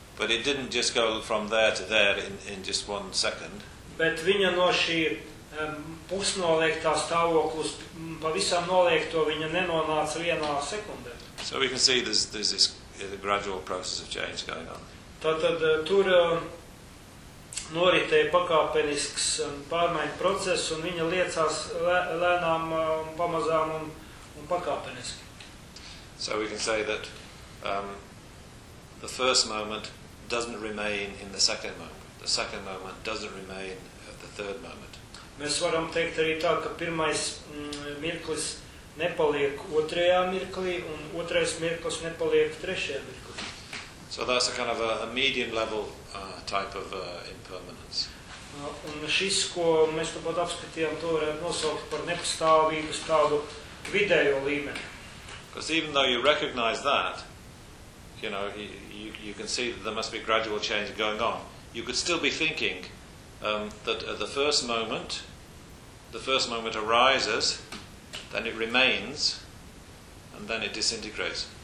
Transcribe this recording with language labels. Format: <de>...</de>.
<en>But it didn't just go from there to there in just one second.</en> <lv>Bet viņa no šī pusnoliektā stāvokļa uz pavisam noliekto, viņa nenonāca vienā sekundē.</lv> <en>So we can see there's this a gradual process of change going on.</en> <lv>Tātad tur noritēja pakāpenisks pārmaiņu process, un viņa liecās lēnām un pamazām un pakāpeniski.</lv> <en>So we can say that the first moment doesn't remain in the second moment. The second moment doesn't remain at the third moment.</en> <lv>Mēs varam teikt arī tā, ka pirmais mirklis nepaliek otrajā mirklī, un otrais mirklis nepaliek trešajā mirklī.</lv> <en>So that's a kind of a medium level type of impermanence.</en> <lv>Un šis, ko mēs tāpat apskatījām, to varētu nosaukt par nepastāvību, tādu vidējo līmeni.</lv> <en>Because even though you recognize that, you know, you can see that there must be gradual change going on. You could still be thinking that at the first moment, the first moment arises, then it remains, and then it disintegrates.</en>